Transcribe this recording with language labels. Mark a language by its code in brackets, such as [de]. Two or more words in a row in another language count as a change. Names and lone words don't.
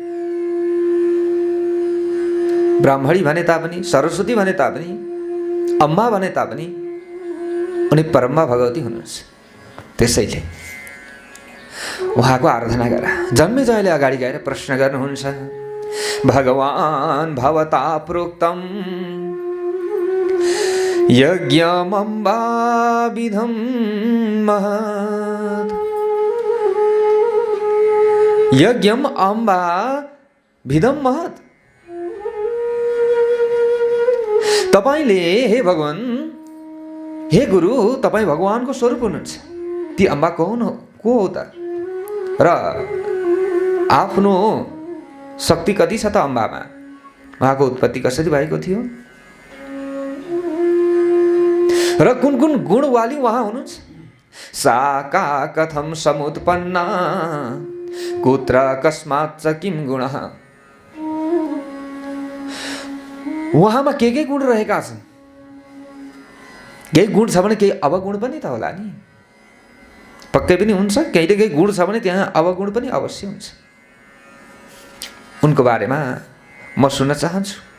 [ne] ब्राह्मणी भने तापनि, सरस्वती भने तापनि, अम्मा भने तापनि उनी परम्बा भगवती हुनुहुन्छ। त्यसैले उहाँको आराधना गर। जन्मेजयले अगाडि गएर प्रश्न गर्नुहुन्छ, [sa] भगवान् भवता प्रोक्तम यज्ञम अम्बा विधम महत्। यज्ञम अम्बा विधम महत्। [ne] तपाईले हे भगवान, हे गुरु, तपाईँ भगवानको स्वरूप हुनुहुन्छ। ती अम्बा को हो त? र आफ्नो शक्ति कति छ त अम्बामा? उहाँको उत्पत्ति कसरी भएको थियो र कुन कुन गुणवाली उहाँ हुनुहुन्छ? [sa] सा का कथम समुत्पन्ना कुत्र कस्मात् च किम गुणः। [ne] उहाँमा के गुण रहेका छन्? केही गुण छ भने केही अवगुण पनि त होला नि। पक्कै पनि हुन्छ। केही केही गुण छ भने त्यहाँ अवगुण पनि अवश्य हुन्छ। उनको बारेमा म सुन्न चाहन्छु।